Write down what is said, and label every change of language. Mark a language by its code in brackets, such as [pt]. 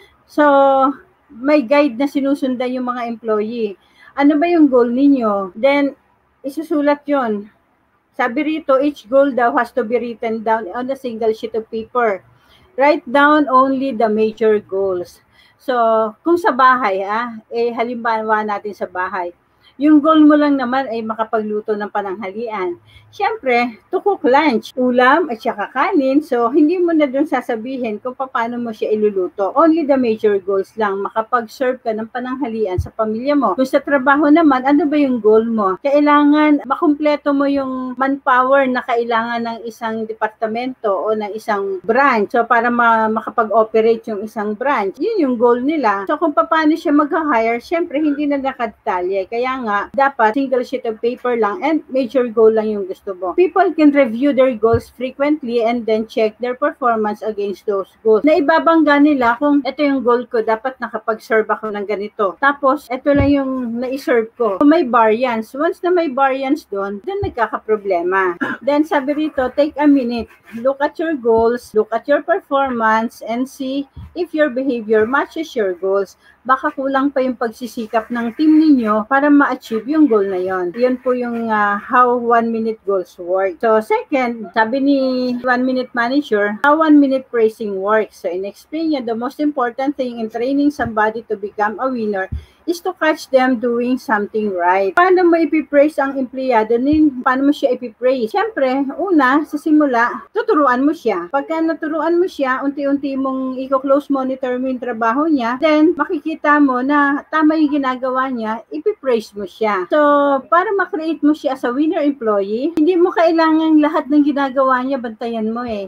[tl] So, may guide na sinusundan yung mga employee. Ano ba yung goal ninyo? Then, isusulat yon. Sabi rito, [en] each goal daw has to be written down on a single sheet of paper. Write down only the major goals. [tl] So, kung sa bahay, halimbawa natin sa bahay, yung goal mo lang naman ay makapagluto ng pananghalian. Siyempre, [en] to cook lunch, [tl] ulam at saka kanin. So, hindi mo na dun sasabihin kung paano mo siya iluluto. [en] Only the major goals [tl] lang. Makapag-serve ka ng pananghalian sa pamilya mo. Kung sa trabaho naman, ano ba yung goal mo? Kailangan makumpleto mo yung manpower na kailangan ng isang departamento o ng isang branch. So, para makapag-operate yung isang branch. Yun yung goal nila. So, kung paano siya mag-hire, siyempre, hindi na nakadetalye. Kaya nga, dapat [en] single sheet of paper [tl] lang and major goal lang yung gusto mo. [en] People can review their goals frequently and then check their performance against those goals. [tl] Naibabangga nila kung ito yung goal ko, dapat nakapag-serve ako ng ganito. Tapos, ito lang yung na-serve ko. Kung may variance, once na may variance doon nagkakaproblema. [en] Then, [tl] sabi rito, [en] take a minute. Look at your goals, look at your performance, and see if your behavior matches your goals. [tl] Baka kulang pa yung pagsisikap ng team ninyo para ma-achieve yung goal na yon. Yan po yung [en] how 1 minute goals work. So, second, [tl] sabi ni [en] 1 Minute Manager, how 1 minute praising works. So, [tl] in-explain niya, [en] the most important thing in training somebody to become a winner is to catch them doing something right. [tl] Paano mo ipipraise ang empleyado? Paano mo siya ipipraise? Siyempre, una, sa simula, tuturuan mo siya. Pagka naturuan mo siya, unti-unti mong i-close monitor mo yung trabaho niya, then makikita mo na tama yung ginagawa niya, ipipraise mo siya. So, para ma-create mo siya as a winner employee, hindi mo kailangan lahat ng ginagawa niya, bantayan mo eh.